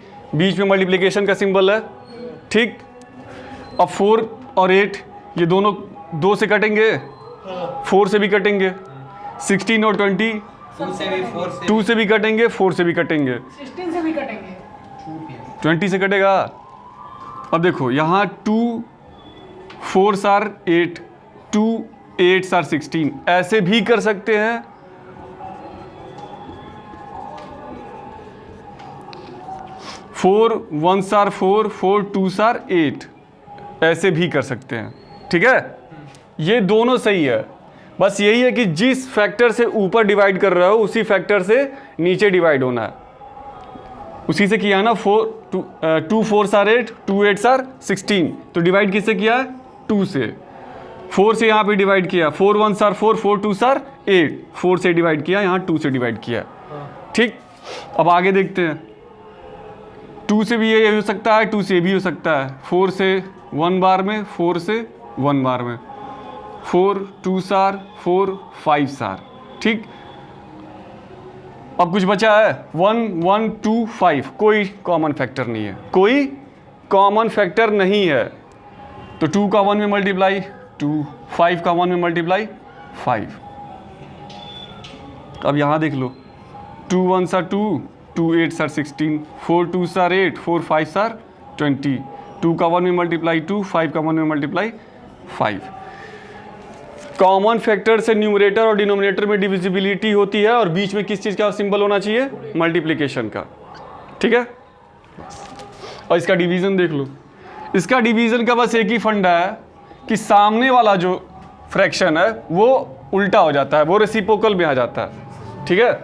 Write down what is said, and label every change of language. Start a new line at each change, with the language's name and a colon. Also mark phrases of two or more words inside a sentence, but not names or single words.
Hindi: बीच में मल्टीप्लिकेशन का सिंबल है, ठीक। अब 4 और 8 ये दोनों 2 से कटेंगे, 4 से भी कटेंगे, 16 और 20 2 से भी कटेंगे, 4 से भी कटेंगे, 16 से भी कटेंगे, 20 से कटेगा। अब देखो यहाँ
English: 2 4s are 8, 2 8s are 16,
Hindi: ऐसे भी कर सकते हैं।
English: 4 1s are 4, 4 2s are 8,
Hindi: ऐसे भी कर सकते हैं, ठीक है। ये दोनों सही है, बस यही है कि जिस फैक्टर से ऊपर डिवाइड कर रहे हो उसी फैक्टर से नीचे डिवाइड होना है। उसी से किया ना,
English: 2 4s are 8, 2 8s are 16,
Hindi: तो डिवाइड किससे किया है, 2 से। 4 से यहाँ पे डिवाइड किया,
English: 4 1s are 4, 4 2s are 8,
Hindi: 4 से डिवाइड किया, यहाँ 2 से डिवाइड किया, ठीक। अब आगे देखते हैं, 2 से भी ये हो सकता है, 2 से भी हो सकता है, 4 से 1 बार में, 4 से 1 बार में,
English: 4 2s are 4, 5s are,
Hindi: ठीक। अब कुछ बचा है 1 1 2 5, कोई
English: common factor
Hindi: नहीं है, कोई
English: common factor
Hindi: नहीं है, तो 2 का 1 में मल्टीप्लाई 2, 5 का 1 में मल्टीप्लाई 5। अब यहाँ देख लो,
English: 2 1s are 2, 2 8s are 16, 4 2s are 8, 4 5s are 20,
Hindi: 2 का 1 में मल्टीप्लाई 2, 5 का 1 में मल्टीप्लाई 5।
English: common factor
Hindi: से न्यूमरेटर और डिनोमिनेटर में डिविजिबिलिटी होती है, और बीच में किस चीज़ का सिंबल होना चाहिए, मल्टीप्लिकेशन का, ठीक है। और इसका डिवीज़न देख लो, इसका डिवीज़न का बस एक ही फंडा है कि सामने वाला जो फ्रैक्शन है वो उल्टा हो जाता है, वो रेसिप्रोकल में आ जाता है, ठीक है।